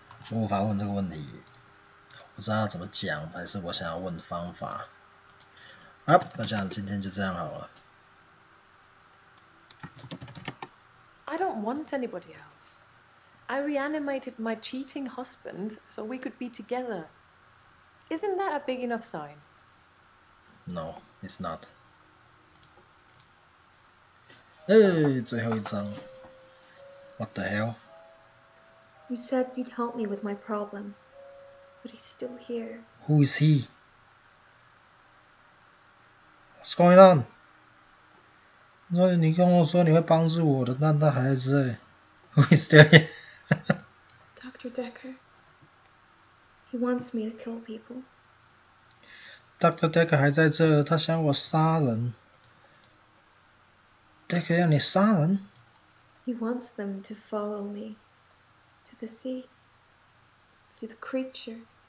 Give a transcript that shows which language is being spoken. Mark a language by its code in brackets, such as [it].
[zh] 我无法问这个问题，不知道怎么讲，还是我想要问方法。好，那这样今天就这样好了。 [en] I don't want anybody else. I reanimated my cheating husband so we could be together. Isn't that a big enough sign? No, it's not. [zh] 哎，最后一张。 [en] What the hell? You said you'd help me with my problem, but he's still here. Who is he? What's going on? [zh] 你跟我说你会帮助我的，但他还在这。 [en] Who is there? Dr. Dekker. He wants me to kill people. Dr. [zh] Dekker 还在这，他想我杀人。 Dekker 要你杀人？ [en] He wants them to follow me to the sea, to the creature.